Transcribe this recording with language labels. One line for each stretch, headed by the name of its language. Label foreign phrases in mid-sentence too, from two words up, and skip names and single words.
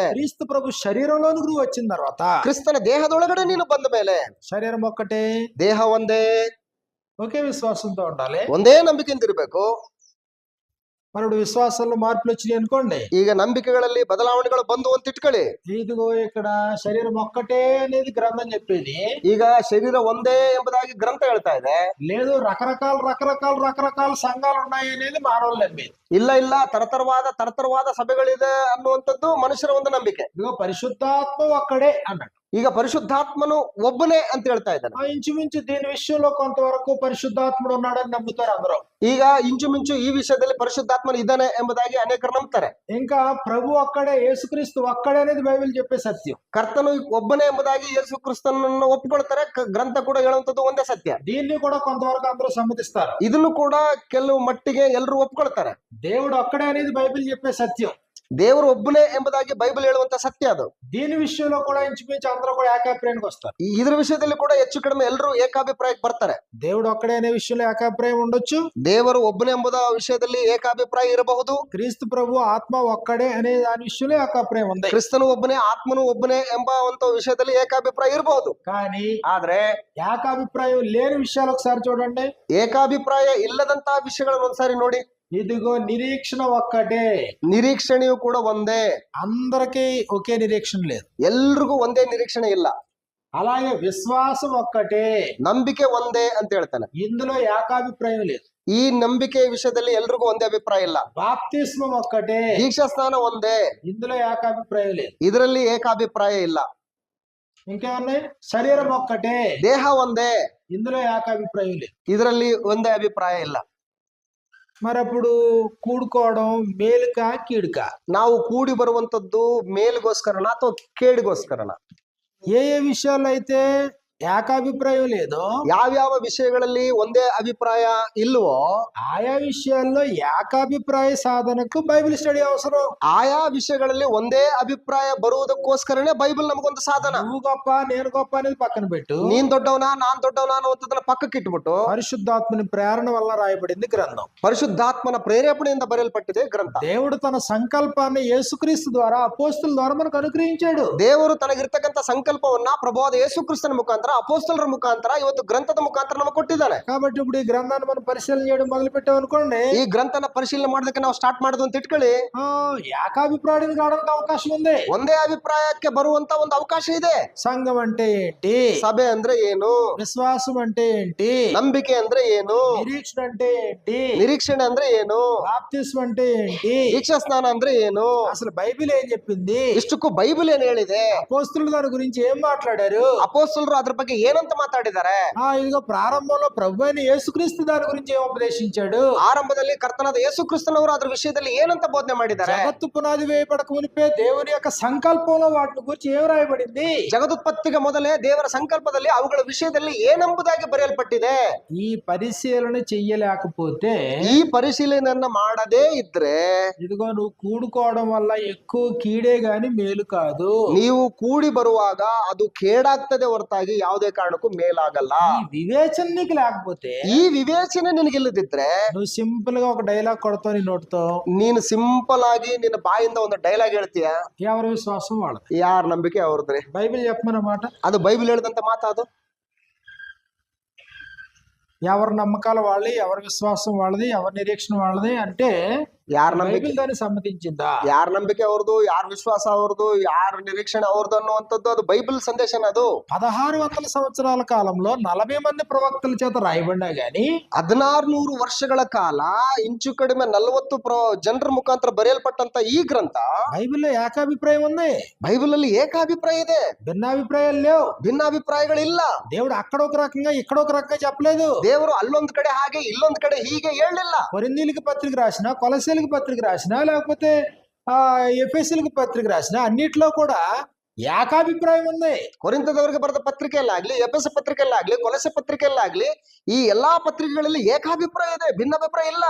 Telugu: క్రీస్తు ప్రభు శరీరంలోనికి నువ్వు వచ్చిన తర్వాత,
Kannada: ಕ್ರಿಸ್ತನ ದೇಹದೊಳಗಡೆ ನೀನು ಬಂದ ಮೇಲೆ,
Telugu: శరీరం ఒక్కటే,
Kannada: ದೇಹ ಒಂದೇ,
Telugu: ఒకే విశ్వాసంతో ఉండాలి.
Kannada: ಒಂದೇ ನಂಬಿಕೆಯಿಂದ ಇರಬೇಕು.
Telugu: మనడు విశ్వాసంలో మార్పులు వచ్చినాయి అనుకోండి,
Kannada: ಈಗ ನಂಬಿಕೆಗಳಲ್ಲಿ ಬದಲಾವಣೆಗಳು ಬಂದು ಅಂತ ಇಟ್ಕೊಳ್ಳಿ.
Telugu: ఇదిగో ఇక్కడ శరీరం ఒక్కటే అనేది గ్రంథం చెప్పేది.
Kannada: ಈಗ ಶರೀರ ಒಂದೇ ಎಂಬುದಾಗಿ ಗ್ರಂಥ ಹೇಳ್ತಾ ಇದೆ.
Telugu: లేదు రకరకాల సంఘాలు ఉన్నాయి అనేది మానవులు నమ్మేది.
Kannada: ಇಲ್ಲ ತರತರವಾದ ಸಭೆಗಳಿದೆ ಅನ್ನುವಂಥದ್ದು ಮನುಷ್ಯರ ಒಂದು ನಂಬಿಕೆ.
Telugu: ఇదిగో పరిశుద్ధాత్మ ఒక్కడే అన్నాడు.
Kannada: ಈಗ ಪರಿಶುದ್ಧಾತ್ಮನು ಒಬ್ಬನೇ ಅಂತ ಹೇಳ್ತಾ ಇದ್ದಾನೆ.
Telugu: ఇంచుమించు దీని విషయంలో కొంతవరకు పరిశుద్ధాత్ముడు ఉన్నాడని నమ్ముతారు అందరూ.
Kannada: ಈಗ ಇಂಚುಮಿಂಚು ಈ ವಿಷಯದಲ್ಲಿ ಪರಿಶುದ್ಧಾತ್ಮನು ಇದ್ದಾನೆ ಎಂಬುದಾಗಿ ಅನೇಕರು ನಂಬ್ತಾರೆ.
Telugu: ఇంకా ప్రభు ఒక్కడే, యేసుక్రీస్తు ఒక్కడే అనేది బైబిల్ చెప్పే సత్యం.
Kannada: ಕರ್ತನು ಒಬ್ಬನೇ ಎಂಬುದಾಗಿ ಯೇಸು ಕ್ರಿಸ್ತನನ್ನು ಒಪ್ಪಿಕೊಳ್ತಾರೆ. ಗ್ರಂಥ ಕೂಡ ಹೇಳುವಂತದ್ದು ಒಂದೇ ಸತ್ಯ.
Telugu: దీన్ని కూడా కొంతవరకు అందరూ సమ్మతిస్తారు.
Kannada: ಇದನ್ನು ಕೂಡ ಕೆಲವು ಮಟ್ಟಿಗೆ ಎಲ್ಲರೂ ಒಪ್ಕೊಳ್ತಾರೆ.
Telugu: దేవుడు ఒక్కడే అనేది బైబిల్ చెప్పే సత్యం.
Kannada: ದೇವರು ಒಬ್ಬನೇ ಎಂಬುದಾಗಿ ಬೈಬಲ್ ಹೇಳುವಂತ ಸತ್ಯ ಅದು.
Telugu: దీని విషయంలో కూడా ఇంచుమించు అందరూ కూడా ఏకాభిప్రాయానికి వస్తారు.
Kannada: ಇದರ ವಿಷಯದಲ್ಲಿ ಕೂಡ ಹೆಚ್ಚು ಕಡಿಮೆ ಎಲ್ಲರೂ ಏಕಾಭಿಪ್ರಾಯಕ್ಕೆ ಬರ್ತಾರೆ.
Telugu: దేవుడు ఒక్కడే అనే విషయంలో ఏకాభిప్రాయం ఉండొచ్చు.
Kannada: ದೇವರು ಒಬ್ಬನೇ ಎಂಬುದ ವಿಷಯದಲ್ಲಿ ಏಕಾಭಿಪ್ರಾಯ ಇರಬಹುದು.
Telugu: క్రీస్తు ప్రభు ఆత్మ ఒక్కడే అనే దాని విషయంలో ఏకాభిప్రాయం ఉంది.
Kannada: ಕ್ರಿಸ್ತನು ಒಬ್ಬನೇ, ಆತ್ಮನು ಒಬ್ಬನೇ ಎಂಬ ಒಂದು ವಿಷಯದಲ್ಲಿ ಏಕಾಭಿಪ್ರಾಯ ಇರಬಹುದು.
Telugu: కానీ
Kannada: ಆದ್ರೆ
Telugu: ఏకాభిప్రాయం లేని విషయాలు ఒకసారి చూడండి.
Kannada: ಏಕಾಭಿಪ್ರಾಯ ಇಲ್ಲದಂತಹ ವಿಷಯಗಳನ್ನು ಒಂದ್ಸಾರಿ ನೋಡಿ.
Telugu: ఇదిగో నిరీక్షణ ఒక్కటే.
Kannada: ನಿರೀಕ್ಷಣೆಯು ಕೂಡ ಒಂದೇ.
Telugu: అందరికీ ఒకే నిరీక్షణ లేదు.
Kannada: ಎಲ್ರಿಗೂ ಒಂದೇ ನಿರೀಕ್ಷಣೆ ಇಲ್ಲ.
Telugu: అలాగే విశ్వాసం ఒక్కటే,
Kannada: ನಂಬಿಕೆ ಒಂದೇ ಅಂತ ಹೇಳ್ತಾನೆ.
Telugu: ఇందులో ఏకాభిప్రాయం లేదు.
Kannada: ಈ ನಂಬಿಕೆ ವಿಷಯದಲ್ಲಿ ಎಲ್ರಿಗೂ ಒಂದೇ ಅಭಿಪ್ರಾಯ ಇಲ್ಲ.
Telugu: బాప్తిస్మం ఒక్కటే,
Kannada: ದೀಕ್ಷಾ ಸ್ನಾನ ಒಂದೇ,
Telugu: ఇందులో ఏకాభిప్రాయం లేదు.
Kannada: ಇದರಲ್ಲಿ ಏಕಾಭಿಪ್ರಾಯ ಇಲ್ಲ.
Telugu: ఇంకేమున్నాయి? శరీరం ఒక్కటే,
Kannada: ದೇಹ ಒಂದೇ,
Telugu: ఇందులో ఏకాభిప్రాయం లేదు.
Kannada: ಇದರಲ್ಲಿ ಒಂದೇ ಅಭಿಪ್ರಾಯ ಇಲ್ಲ.
Telugu: మరి అప్పుడు కూడుకోవడం మేలుకా కీడుకా?
Kannada: ನಾವು ಕೂಡಿ ಬರುವಂತದ್ದು ಮೇಲಿಗೋಸ್ಕರನ ಅಥವಾ ಕೇಡಿಗೋಸ್ಕರನ?
Telugu: ఏ విషయాల్లో అయితే ఏకాభిప్రాయం లేదో,
Kannada: ಯಾವ್ಯಾವ ವಿಷಯಗಳಲ್ಲಿ ಒಂದೇ ಅಭಿಪ್ರಾಯ ಇಲ್ವೋ
Telugu: ఆయా విషయాల్లో ఏకాభిప్రాయ సాధనకు
English: Bible study
Telugu: అవసరం.
Kannada: ಆಯಾ ವಿಷಯಗಳಲ್ಲಿ ಒಂದೇ ಅಭಿಪ್ರಾಯ ಬರುವುದಕ್ಕೋಸ್ಕರನೇ ಬೈಬಲ್ ನಮಗೊಂದು ಸಾಧನ.
Telugu: నువ్వు గొప్ప నేను గొప్ప అనేది పక్కన పెట్టు.
Kannada: ನೀನ್ ದೊಡ್ಡವನಾ ನಾನ್ ದೊಡ್ಡವನಾ ಅನ್ನುವಂಥದ್ದನ್ನ ಪಕ್ಕಕ್ಕೆ ಇಟ್ಬಿಟ್ಟು
Telugu: పరిశుద్ధాత్మని ప్రేరణ వల్ల రాయబడింది గ్రంథం.
Kannada: ಪರಿಶುದ್ಧಾತ್ಮನ ಪ್ರೇರೇಪಣೆಯಿಂದ ಬರೆಯಲ್ಪಟ್ಟಿದೆ ಗ್ರಂಥ.
Telugu: దేవుడు తన సంకల్పాన్ని యేసుక్రీస్తు ద్వారా అపోస్తుల ద్వారా మనకు అనుగ్రహించాడు.
Kannada: ದೇವರು ತನಗಿರ್ತಕ್ಕಂಥ ಸಂಕಲ್ಪವನ್ನ ಪ್ರಭುವಾದ ಯೇಸು ಕ್ರಿಸ್ತನ ಮುಖಾಂತರ ಮುಖಾಂತರ, ಅಪೊಸ್ತಲರ ಮುಖಾಂತರ, ಇವತ್ತು ಗ್ರಂಥದ ಮುಖಾಂತರ ನಮಗೆ ಕೊಟ್ಟಿದ್ದಾನೆ.
Telugu: కాబట్టి ఇప్పుడు ఈ గ్రంథాన్ని మనం పరిశీలన చేయడం మొదలు పెట్టాం అనుకోండి,
Kannada: ಈ ಗ್ರಂಥನ ಪರಿಶೀಲನೆ ಮಾಡೋದಕ್ಕೆ ನಾವು ಸ್ಟಾರ್ಟ್ ಮಾಡೋದು ಅಂತ ಇಟ್ಕೊಳ್ಳಿ,
Telugu: ఏకాభిప్రాయం కావడానికి అవకాశం ఉంది.
Kannada: ಒಂದೇ ಅಭಿಪ್ರಾಯಕ್ಕೆ ಬರುವಂತ ಒಂದು ಅವಕಾಶ ಇದೆ.
Telugu: సంఘం అంటే ఏంటి,
Kannada: ಸಭೆ ಅಂದ್ರೆ ಏನು,
Telugu: విశ్వాసం అంటే ఏంటి,
Kannada: ನಂಬಿಕೆ ಅಂದ್ರೆ ಏನು,
Telugu: నిరీక్షణ అంటే ఏంటి,
Kannada: ನಿರೀಕ್ಷಣೆ ಅಂದ್ರೆ ಏನು,
Telugu: బాప్తిస్మం అంటే ఏంటి,
Kannada: ದೀಕ್ಷಾ ಸ್ನಾನ ಅಂದ್ರೆ ಏನು,
Telugu: అసలు బైబిల్ ఏం చెప్పింది,
Kannada: ಇಷ್ಟಕ್ಕೂ ಬೈಬಲ್ ಏನ್ ಹೇಳಿದೆ,
Telugu: అపోస్తులు దాని గురించి ఏం మాట్లాడారు,
Kannada: ಅಪೊಸ್ತಲರು ಅದ್ರ ಬಗ್ಗೆ ಏನಂತ ಮಾತಾಡಿದ್ದಾರೆ,
Telugu: ఇదిగో ప్రారంభంలో ప్రభు అయిన యేసుక్రీస్తు దాని గురించి ఏం ఉపదేశించాడు,
Kannada: ಆರಂಭದಲ್ಲಿ ಕರ್ತನಾದ ಯೇಸು ಕ್ರಿಸ್ತನವರು ಅದ್ರ ವಿಷಯದಲ್ಲಿ ಏನಂತ ಬೋಧನೆ ಮಾಡಿದ್ದಾರೆ,
Telugu: జగత్తు పునాది వేయబడక మునిపే దేవుని యొక్క సంకల్పంలో వాటి గురించి ఏం రాయబడింది,
Kannada: ಜಗದುತ್ಪತ್ತಿಗೆ ಮೊದಲೇ ದೇವರ ಸಂಕಲ್ಪದಲ್ಲಿ ಅವುಗಳ ವಿಷಯದಲ್ಲಿ ಏನೆಂಬುದಾಗಿ ಬರೆಯಲ್ಪಟ್ಟಿದೆ.
Telugu: ఈ పరిశీలన చెయ్యలేకపోతే,
Kannada: ಈ ಪರಿಶೀಲನೆಯನ್ನ ಮಾಡದೇ ಇದ್ರೆ,
Telugu: ఇదిగో నువ్వు కూడుకోవడం వల్ల ఎక్కువ కీడే గాని మేలు కాదు.
Kannada: ನೀವು ಕೂಡಿ ಬರುವಾಗ ಅದು ಕೇಡಾಗ್ತದೆ ಹೊರತಾಗಿ ಯಾವುದೇ ಕಾರಣಕ್ಕೂ ಮೇಲಾಗಲ್ಲ.
Telugu: ఈ వివేచన నీకు లేకపోతే,
Kannada: ಈ ವಿವೇಚನೆ ನಿನಗಿಲ್ಲದಿದ್ರೆ
Telugu: నువ్వు సింపుల్ గా ఒక డైలాగ్ కొడతావు నీ నోటితో,
Kannada: ನೀನು ಸಿಂಪಲ್ ಆಗಿ ನಿನ್ನ ಬಾಯಿಂದ ಒಂದು ಡೈಲಾಗ್ ಹೇಳ್ತೀಯ,
Telugu: ఎవరి విశ్వాసం వాళ్ళది,
Kannada: ಯಾರ ನಂಬಿಕೆ ಅವ್ರದ್ರಿ.
Telugu: బైబిల్ చెప్పమన్నమాట.
Kannada: ಅದು బైబిల్ ಹೇಳಿದಂತ ಮಾತಾದು.
Telugu: ఎవరి నమ్మకాలు వాళ్ళది, ఎవరి విశ్వాసం వాళ్ళది, ఎవరి నిరీక్షణ వాళ్ళది అంటే
Kannada: ಯಾರ ನಂಬಿಕೆ,
Telugu: బైబిల్ దాన్ని సమ్మతించిందా?
Kannada: ಯಾರ ನಂಬಿಕೆ ಅವ್ರದ್ದು, ಯಾರ ವಿಶ್ವಾಸ ಅವ್ರದ್ದು, ಯಾರ ನಿರೀಕ್ಷಣೆ ಅವ್ರದ್ದು ಅನ್ನುವಂಥದ್ದು ಅದು ಬೈಬಲ್ ಸಂದೇಶನ. ಅದು
Telugu: 1600 సంవత్సరాల కాలంలో 40 మంది ప్రవక్తల చేత రాయబడినా గాని
Kannada: 1600 ವರ್ಷಗಳ ಕಾಲ ಇಂಚು ಕಡಿಮೆ 40 ಜನರ ಮುಖಾಂತರ ಬರೆಯಲ್ಪಟ್ಟಂತ ಈ ಗ್ರಂಥ,
Telugu: బైబిల్లో ఏకాభిప్రాయం ఉంది,
Kannada: ಬೈಬಲ್ ಅಲ್ಲಿ ಏಕಾಭಿಪ್ರಾಯ ಇದೆ,
Telugu: భిన్నాభిప్రాయాలు లేవు.
Kannada: ಭಿನ್ನಾಭಿಪ್ರಾಯಗಳಿಲ್ಲ.
Telugu: దేవుడు అక్కడ ఒక రకంగా ఇక్కడ ఒక రకంగా చెప్పలేదు.
Kannada: ದೇವರು ಅಲ್ಲೊಂದ್ ಕಡೆ ಹಾಗೆ ಇಲ್ಲೊಂದ್ ಕಡೆ ಹೀಗೆ ಹೇಳಲಿಲ್ಲ.
Telugu: కొరింథీయులకు పత్రిక రాసినా, కొలస్సీలకు పత్రిక రాసినా, లేకపోతే ఎఫెసీయులకు పత్రిక రాసినా అన్నిట్లో కూడా ఏకాభిప్రాయం ఉంది.
Kannada: ಕೊರಿಂಥದವರಿಗೆ ಬರೆದ ಪತ್ರಿಕೆಯಲ್ಲಾಗ್ಲಿ, ಎಫೆಸ ಪತ್ರಿಕೆಯಲ್ಲಾಗ್ಲಿ, ಕೊಲೊಸ್ಸೆ ಪತ್ರಿಕೆಯಲ್ಲಾಗ್ಲಿ, ಈ ಎಲ್ಲಾ ಪತ್ರಿಕೆಗಳಲ್ಲಿ ಏಕಾಭಿಪ್ರಾಯ ಇದೆ, ಭಿನ್ನಾಭಿಪ್ರಾಯ ಇಲ್ಲ.